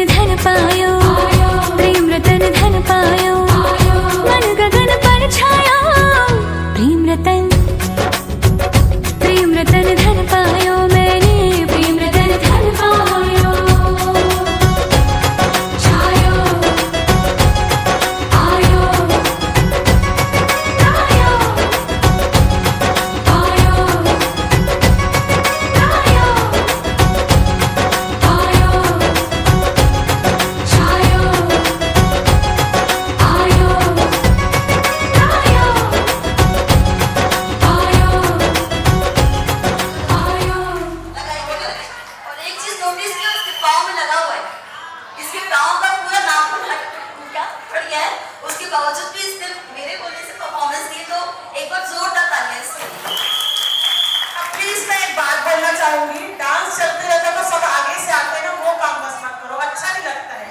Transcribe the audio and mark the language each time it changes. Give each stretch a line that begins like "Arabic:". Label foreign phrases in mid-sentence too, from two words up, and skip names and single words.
Hindi: धन पायो, प्रेम रतन धन पायो, मन गगन पर छायो, प्रेम रतन धन पायो, मैंने प्रेम रतन धन पायो। छायो आयो आयो आयो आयो आयो छायो आयो आयो आयो। और एक चीज नोटिस किया, उसके पाँव में लगा हुआ है, इसके पाँव का पूरा नाखून क्या फट गया है, उसके बावजूद भी इसने मेरे बोलने से परफॉर्मेंस दी, तो एक बार जोरदार तालियां इसके लिए। अब प्लीज मैं एक बात बोलना चाहूंगी, डांस चलते रहता तो सब आगे से आते हैं ना, वो काम बस मत करो, अच्छा नहीं लगता है।